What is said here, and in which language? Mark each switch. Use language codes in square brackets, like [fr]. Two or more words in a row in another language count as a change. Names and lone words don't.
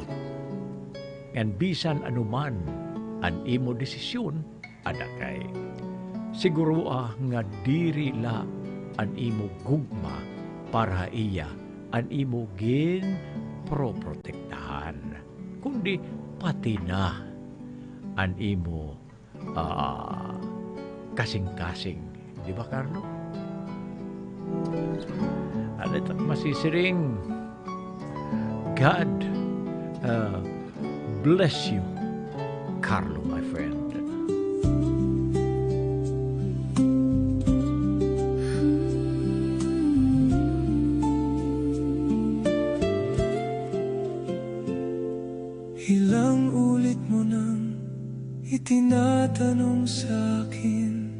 [war] Ngan bisan anuman an imo desisyon, ada kay siguro nga diri la an imo gugma para iya an imo gin proprotektahan, kundi pati na an imo kasing-kasing. Di ba, Carlo? Ano ito masisiring? [en] God Uh, bless you, Carlo, my friend. [tl] Ilang ulit mo nang itinatanong sa akin